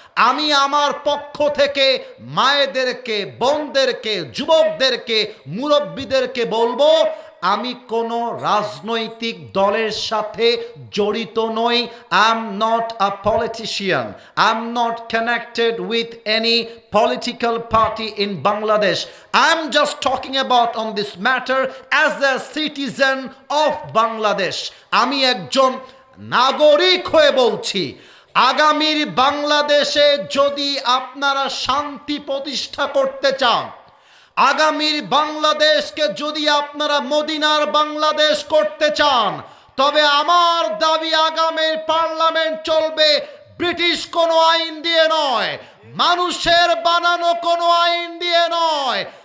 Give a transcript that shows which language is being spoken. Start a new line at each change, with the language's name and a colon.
Bangla: আমি আমার পক্ষ থেকে মায়েদেরকে, বোনদেরকে, যুবকদেরকে, মুরব্বীদেরকে বলবো, আমি কোনো রাজনৈতিক দলের সাথে জড়িত নই।
English: I am not a politician, I am not connected with any political party in Bangladesh. I'm just talking about on this matter as a citizen of Bangladesh.
Bangla: আমি একজন নাগরিক হয়ে বলছি, আগামীর বাংলাদেশে যদি আপনারা শান্তি প্রতিষ্ঠা করতে চান, আগামীর বাংলাদেশকে যদি আপনারা মদিনার বাংলাদেশ করতে চান, তবে আমার দাবি আগামীর পার্লামেন্ট চলবে ব্রিটিশ কোনো আইন দিয়ে নয়, মানুষের বানানো কোনো আইন দিয়ে নয়।